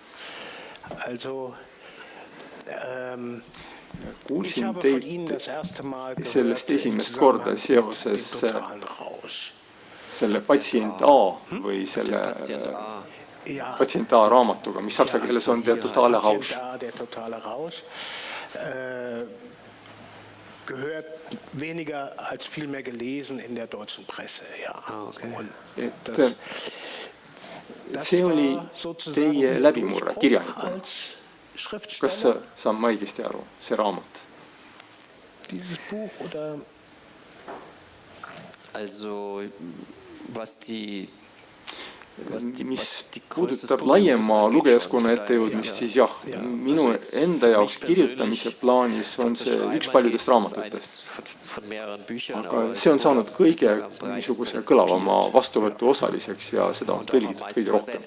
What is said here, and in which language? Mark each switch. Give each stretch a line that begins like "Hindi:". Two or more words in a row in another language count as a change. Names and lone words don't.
Estonian: Kuulsin teilt sellest esimest korda seoses selle patsient A või selle patsient A raamatuga, mis saksa keeles on Der totale Rausch.
German: Gehört weniger als viel mehr gelesen in der deutschen Presse, ja.
Estonian: See oli teie läbimurre kirjanikuna. Kas saan ma õigesti aru, see raamat?
German: Dieses Buch oder? Also,
Estonian: mis puudutab laiema lugejaskonna ettejõudmist, siis jah, minu enda jaoks kirjutamise plaanis on see üks paljudest raamatutest. Aga see on saanud kõige niisuguse kõlavama vastuvõtu osaliseks ja seda on tõlgitud kõige rohkem.